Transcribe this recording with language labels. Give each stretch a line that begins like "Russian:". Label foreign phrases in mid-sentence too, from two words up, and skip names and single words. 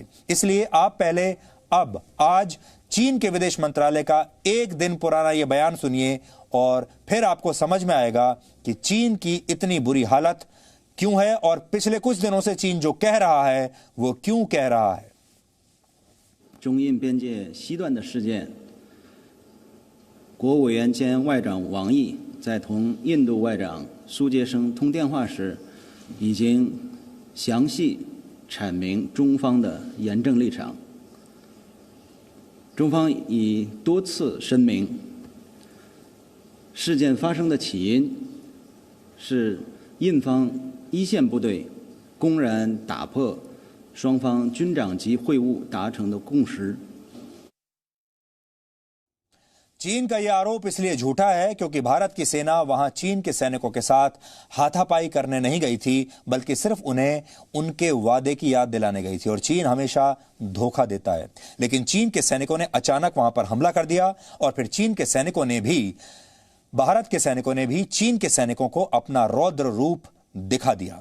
Hindi: इसलिए आप पहले अब आज चीन के विदेश मंत्रालय का एक दिन पुराना यह बयान सुनिए और फिर आपको समझ में आएगा कि चीन की इतनी बुरी हालत क्यों है और पिछले कुछ दिनों से चीन जो कह रहा है वो क्यों कह रहा है।
Chinese: 中印边界西段的事件，国务委员兼外长王毅在同印度外长苏杰生通电话时，已经详细阐明中方的严正立场。中方已多次声明，事件发生的起因是印方一线部队公然打破双方军长级会晤达成的共识。
Hindi: चीन का यह आरोप इसलिए झूठा है क्योंकि भारत की सेना वहां चीन के सैनिकों के साथ हाथापाई करने नहीं गई थी, बल्कि सिर्फ उन्हें उनके वादे की याद दिलाने गई थी। और चीन हमेशा धोखा देता है। लेकिन चीन के सैनिकों ने अचानक वहां पर हमला कर दिया और फिर चीन के सैनिकों ने भी, भारत के सैनिकों ने भी चीन के सैनिकों को अपना रौद्र रूप दिखा दिया।